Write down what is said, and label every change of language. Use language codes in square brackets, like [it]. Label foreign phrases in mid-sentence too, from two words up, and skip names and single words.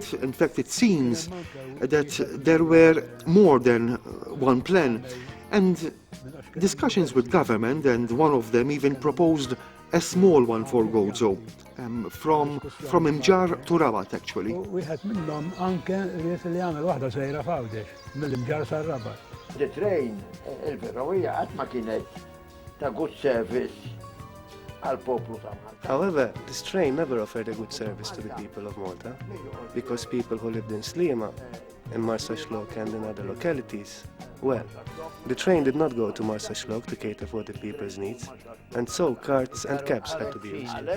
[en] In fact, it seems that there were more than one plan, and discussions with government, and one of them even proposed a small one for Gozo, from Imġar to Rabat, actually. The train, [mt] il-ferrovija għat ma kienet ta' [en] good service [mt] għal poplu ta' Malta. [en] However, this train never offered a good service to the people of Malta, because people who lived in Sliema, in Marsa Xlok and in other localities, well, the train did not go to Marsa Xlok to cater for the people's needs, and so carts and cabs had to be used.